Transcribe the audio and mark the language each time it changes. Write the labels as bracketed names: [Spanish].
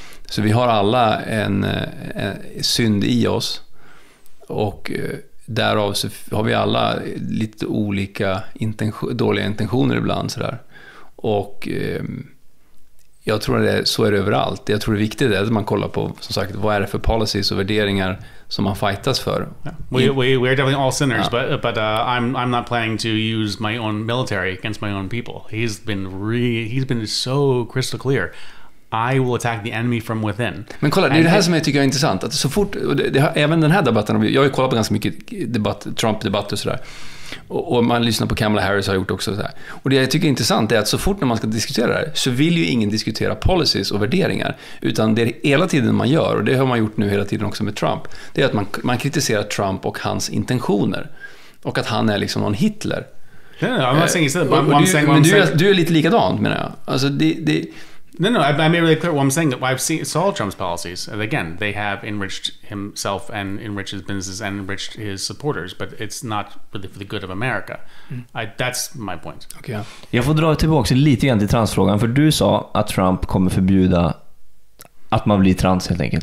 [Swedish] Så vi har alla en synd i oss, och därav så har vi alla lite olika dåliga intentioner ibland så där. Och jag tror att så är det överallt. Jag tror det är viktigt att man kollar på, som sagt, vad är det för policies och värderingar som man fightas för. Yeah. [English] We are definitely all sinners, but I'm not planning to use my own military against my own people. He's been so crystal clear. I will attack the enemy from within. [Swedish] Men kolla, det är det här som jag tycker är intressant. Att så fort, även den här debatten, jag har ju kollat på ganska mycket Trump-debatt och sådär. Och man lyssnar på Kamala Harris har gjort också så här. Och det jag tycker är intressant är att så fort när man ska diskutera det här, så vill ju ingen diskutera policies och värderingar, utan det är hela tiden man gör, och det har man gjort nu hela tiden också med Trump, det är att man kritiserar Trump och hans intentioner, och att han är liksom någon Hitler. [English] I'm not saying [Swedish] du är lite likadant, menar jag. Alltså [English] No, I made it really clear what I'm saying. That I've saw Trump's policies, and again, they have enriched himself and enriched his businesses and enriched his supporters, but it's not really for the good of America. That's my point. Okay. [Swedish] Jag får dra tillbaka lite grann till transfrågan, för du sa att Trump kommer förbjuda att man blir trans helt enkelt.